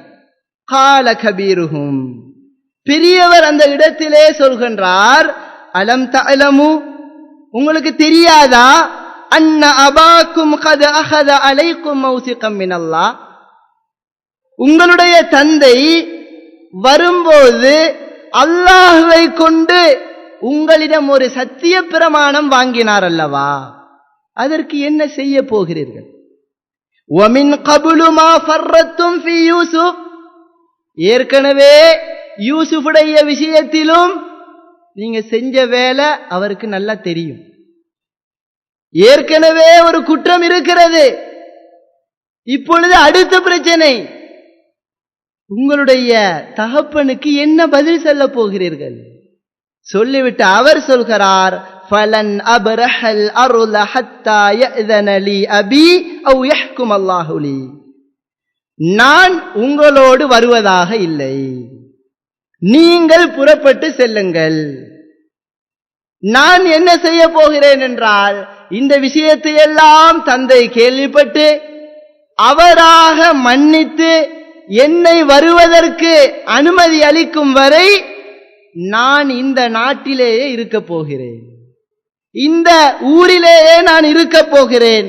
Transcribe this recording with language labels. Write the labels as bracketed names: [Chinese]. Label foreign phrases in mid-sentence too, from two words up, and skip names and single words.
[Arabic] قال كبيرهم, [Tamil] பெரியவர் அந்த இடத்திலே சொல்கின்றார், [Arabic] ألم تعلموا, [Tamil] உங்களுக்கு தெரியாதா, [Arabic] أن أباكم قد أخذ عليكم موثقا من الله, [Tamil] உங்களுடைய தந்தை வரும்போது அல்லாஹ்வை கொண்டு உங்களிடம் ஒரு சத்திய பிரமாணம் வாங்கினார் அல்லவா, அதற்கு என்ன செய்ய போகிறீர்கள்? [Arabic] وَمِنْ قَبْلُ مَا فَرَّطْتُمْ فِي يُوسُفَ, [Tamil] ஏற்கனவே யூசுஃபுடைய விஷயத்திலும் நீங்க செஞ்ச வேலை அவருக்கு நல்லா தெரியும். ஏற்கனவே ஒரு குற்றம் இருக்கிறது. இப்பொழுது அடுத்த பிரச்சனை, உங்களுடைய தகப்பனுக்கு என்ன பதில் சொல்ல போகிறீர்கள்? சொல்லிவிட்டு அவர் சொல்கிறார், [Arabic] فَلَنْ أَبْرَحَ الْأَرْضَ حَتَّى يَأْذَنَ لِي أَبِي أَوْ يَحْكُمَ اللَّهُ لِي, [Tamil] நான் உங்களோடு வருவதாக இல்லை, நீங்கள் புறப்பட்டு செல்லுங்கள். நான் என்ன செய்ய போகிறேன் என்றால், இந்த விஷயத்தை எல்லாம் தந்தை கேள்விப்பட்டு அவராக மன்னித்து என்னை வருவதற்கு அனுமதி அளிக்கும் வரை நான் இந்த நாட்டிலேயே இருக்க போகிறேன், இந்த ஊரிலேயே நான் இருக்க போகிறேன்.